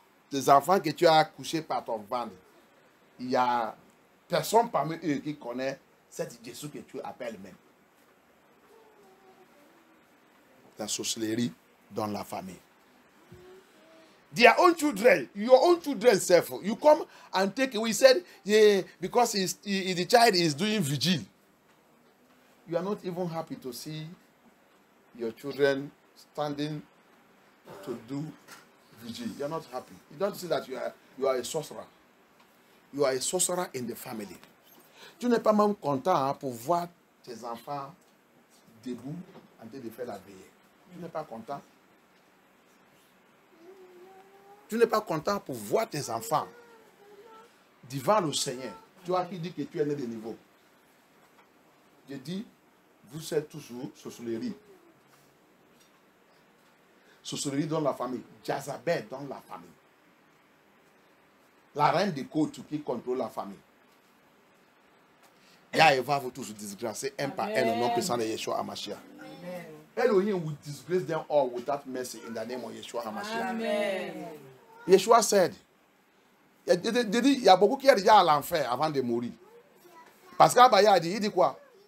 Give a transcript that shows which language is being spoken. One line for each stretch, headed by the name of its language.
French: Tes enfants que tu as accouchés par ton ventre, il n'y a personne parmi eux qui connaît cet Jésus que tu appelles même. La sorcellerie dans la famille.
English: Their own children, your own children self, you come and take away. He said, yeah, because the child is doing vigil. You are not even happy to see your children standing to do vigil. You are not happy. You don't see that you are a sorcerer. You are a sorcerer in the family.
French: Tu n'es pas même content pour voir tes enfants debout en train de faire la veillée. Tu n'es pas content. Tu n'es pas content pour voir tes enfants devant le Seigneur. Toi qui dis que tu es né de niveau. Je dis, vous êtes toujours sorcellerie. Sorcellerie dans la famille. Jézabel dans la famille. La reine des côtes qui contrôle la famille. Yah va vous tous disgracer un par un au nom puissant de Yeshua HaMashiach.
English: Elohim will disgrace them all without mercy in the name of Yeshua HaMashiach. Amen.
French: Yeshua said, il y a beaucoup qui sont déjà à l'enfer avant de mourir. Parce qu'Abaya il dit quoi?